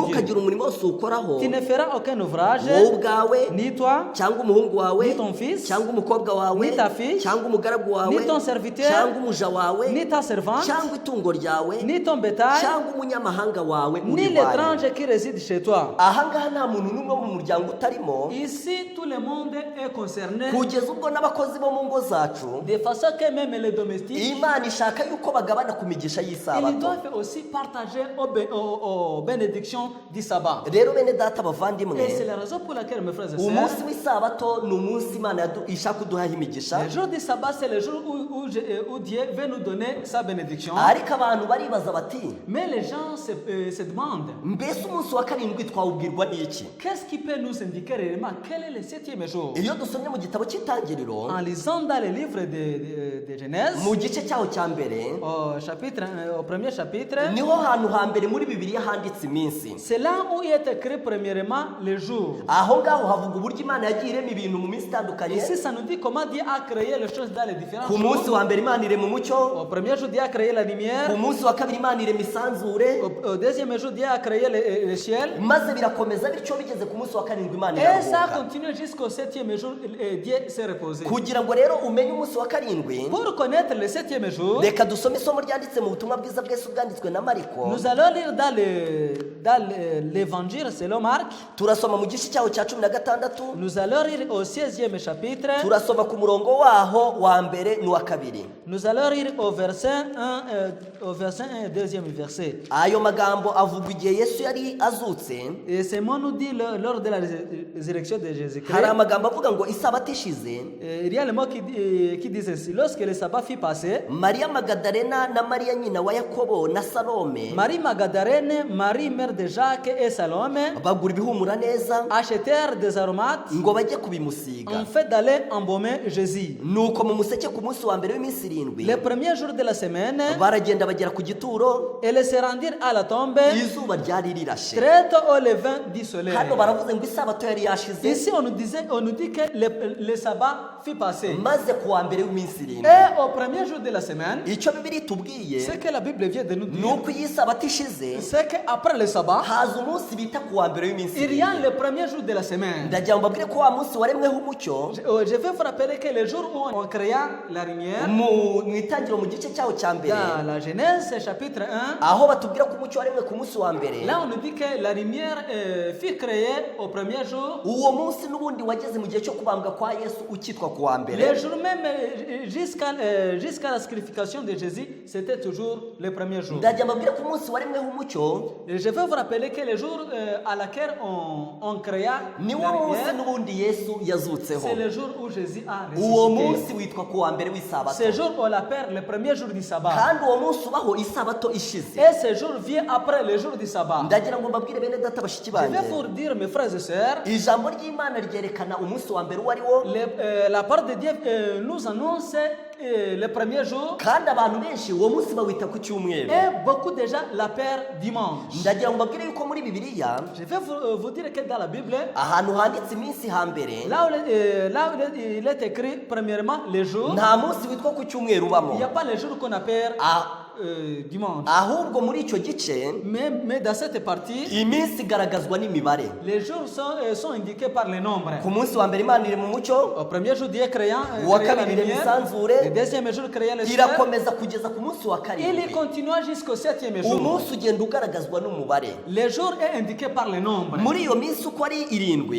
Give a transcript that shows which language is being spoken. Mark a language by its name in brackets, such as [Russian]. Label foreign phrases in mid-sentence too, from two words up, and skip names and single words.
[Kinyarwanda] Ntukagira umurimo wose uwukoraho, [French] Tu ne feras aucun ouvrage, [Kinyarwanda] wowe ubwawe [French] ni toi, [Kinyarwanda] cyangwa umuhungu wawe [French] ni ton fils, [Kinyarwanda] cyangwa umukobwa wawe [French] ni ta fille, [Kinyarwanda] cyangwa umugaragu wawe [French] ni ton serviteur, [Kinyarwanda] cyangwa umuja wawe [French] ni ta servante, [Kinyarwanda] cyangwa itungo ryawe [French] ni ton bétail, [Kinyarwanda] cyangwa umunyamahanga wawe [French] ni [Kinyarwanda] uri iwanyu. [French] l'étranger qui réside chez toi. [Kinyarwanda] Ahangaha nta muntu n'umwe wo mu muryango utarimo, [French] Ici, tout le monde est concerné, [Kinyarwanda] kugeza ubwo n'abakozi bo mu ngo zacu [French] de façon que même les domestiques, [Kinyarwanda] Imana ishaka yuko bagabana ku migisha [French] ils [Kinyarwanda] y'isabato. [French] doivent aussi partager aux bénédictions du sabbat. [Kinyarwanda] Rero bene data bavandimwe, [French] Et c'est la raison pour laquelle, mes frères et [Kinyarwanda] umunsi [French] sœurs, [Kinyarwanda] w'isabato ni umunsi Imana ishaka kuduhaho imigisha, [French] le jour du sabbat, c'est le jour où Dieu veut nous donner sa bénédiction. [Kinyarwanda] ariko abantu baribaza bati [French] Mais les gens se demandent, [Kinyarwanda] mbese umunsi wa karindwi twawubwirwa n'iki? [French] qu'est-ce qui peut nous indiquer réellement quel est le 7e jour? [Kinyarwanda] Iyo dusomye mu gitabo cy'Itangiriro [French] En lisant dans le livre de Genèse, [Kinyarwanda] mu gice cyaho cya mbere, [French] au premier chapitre, [Kinyarwanda] niho hantu hambere muri Bibiliya handitse iminsi. [French] c'est là où il est écrit premièrement le jour. [Kinyarwanda] Aho ngaho havuga uburyo Imana yagiye irema ibintu mu minsi itandukanye. [French] Ici, ça nous dit comment Dieu a créé les choses dans les différents [Kinyarwanda] Ku munsi [French] jours. [Kinyarwanda] wa mbere Imana irema umucyo, [French] Au premier jour, Dieu a créé la lumière. [Kinyarwanda] ku munsi wa kabiri Imana irema isanzure, [French] Au deuxième jour, Dieu a créé le ciel. [Kinyarwanda] maze birakomeza bityo bigeze ku munsi wa karindwi Imana [French] Et ça [Kinyarwanda] iraruhuka. [French] continue jusqu'au 7e jour, Dieu s'est reposé. [Kinyarwanda] Kugira ngo rero umenye umunsi wa karindwi, [French] Pour connaître le 7e jour, [Kinyarwanda] reka dusome isomo ryanditse mu butumwa bwiza bw'Yesu bwanditswe na Mariko. [French] nous allons lire dans l'évangile selon Marc. [Kinyarwanda] Turasoma mu gice cyaho cya 16, [French] Nous allons lire au 16e chapitre. [Kinyarwanda] turasoma ku murongo waho wa mbere n'uwa kabiri. [French] Nous allons lire au verset 1 et 2e verset. [Kinyarwanda] Ayo magambo avugwa igihe Yesu yari azutse. [French] Et ce mot nous dit lors de la résurrection de Jésus-Christ. [Kinyarwanda] Hari amagambo avuga ngo isabato ishize, [French] Il y a le mot qui dit ceci. Lorsque le sabbat fut passé, [Kinyarwanda] Mariya Magadalena na Mariya nyina wa Yakobo na Salome [French] Marie Magdalene, Marie mère de Jacques et Salome [Kinyarwanda] bagura ibihumura neza [French] achetèrent des aromates [Kinyarwanda] ngo bajye kubimusiga. [French] en fait d'aller embaumer Jésus. [Kinyarwanda] Nuko mu museke ku munsi wa mbere w'iminsi 7 [French] Le premier jour de la semaine, [Kinyarwanda] baragenda bagera ku gituro, [French] elles se rendirent à la tombe [Kinyarwanda] izuba ryari rirashe. [French] très tôt au levain du soleil. [Kinyarwanda] Hano baravuze ngo isabato yari yashize [French] Ici, on nous dit que le sabbat fut passé. [Kinyarwanda] maze ku wa mbere w'iminsi irindwi [French] Et au premier jour de la semaine, [Kinyarwanda] icyo bibiri tubwiye [French] ce que la Bible vient de nous [Kinyarwanda] ni [French] dire, [Kinyarwanda] uko iyi sabato ishize [French] c'est qu'après le sabbat, [Kinyarwanda] haza umunsi bita ku wa mbere w'iminsi [French] il y a [Kinyarwanda] irindwi [French] le premier jour de la semaine. [Kinyarwanda] ndagira ngo mbabwire ko wa munsi waremweho umucyo [French] Je vais vous rappeler que le jour où on créa la lumière, [Kinyarwanda] mu itangiro mu gice cyawo cya mbere [French] dans la Genèse chapitre 1, [Kinyarwanda] aho batubwira ko umucyo waremwe ku munsi wa mbere [French] là on nous dit que la lumière fut créée au premier jour. [Kinyarwanda] uwo munsi n'ubundi wageze mu gihe cyo kubambwa kwa yesu ukitwa ku wa mbere [French] Le jour même jusqu'à la scarification de Jésus, c'était toujours le premier jour. [Kinyarwanda] ndagira mbabwire ko umunsi waremweho umucyo [French] Et je vais vous rappeler que le jour à laquelle on créa [Kinyarwanda] ni wo [French] la [Kinyarwanda] munsi [French] lumière, [Kinyarwanda] n'ubundi yesu yazutseho [French] c'est le jour où Jésus a [Kinyarwanda] uwo [French] ressuscité. [Kinyarwanda] munsi witwa ku wa mbere w'isabato [French] Ce jour, on l'appelle le premier jour du sabbat. [Kinyarwanda] kandi uwo munsi ubaho isabato ishize [French] Et ce jour vient après le jour du sabbat. [Kinyarwanda] ndagira ngo mbabwire bene data bashiki [French] Je vais [Kinyarwanda] banjye [French] vous dire, mes frères et sœurs, [Kinyarwanda] ijambo ry'imana ryerekana umunsi wa mbere uwo ari wo [French] la part de Dieu nous annonce le premier jour [Kinyarwanda] kandi abantu benshi uwo munsi bawita ku cyumweru [French] et beaucoup déjà l'appellent dimanche. [Kinyarwanda] ndagira ngo mbabwire yuko muri bibiliya [French] Je vais vous dire que dans la Bible, [Kinyarwanda] ahantu handitse iminsi hambere [French] là où il est écrit premièrement les jours, [Kinyarwanda] nta munsi witwa ku cyumweru [French] il [Kinyarwanda] ubamo [French] n'y a pas les jours qu'on appelle dimanche. [Kinyarwanda] ahubwo muri icyo gice [French] Mais dans cette partie, [Kinyarwanda] iminsi igaragazwa n'imibare [French] les jours sont indiqués par les nombres. [Kinyarwanda] ku munsi wa mbere imana iri mu mucyo [French] Au premier jour, Dieu créa [Kinyarwanda] uwa [French] la [Kinyarwanda] kabiri irema [French] lumière. [Kinyarwanda] isanzure [French] Le deuxième jour, créa le ciel. [Kinyarwanda] irakomeza kugeza ku munsi wa [French] Il [Kinyarwanda] karindwi [French] continua jusqu'au septième jour. [Kinyarwanda] umunsi ugenda ugaragazwa n'umubare [French] Le jour est indiqué par les nombres. [Kinyarwanda] muri iyo minsi uko ari irindwi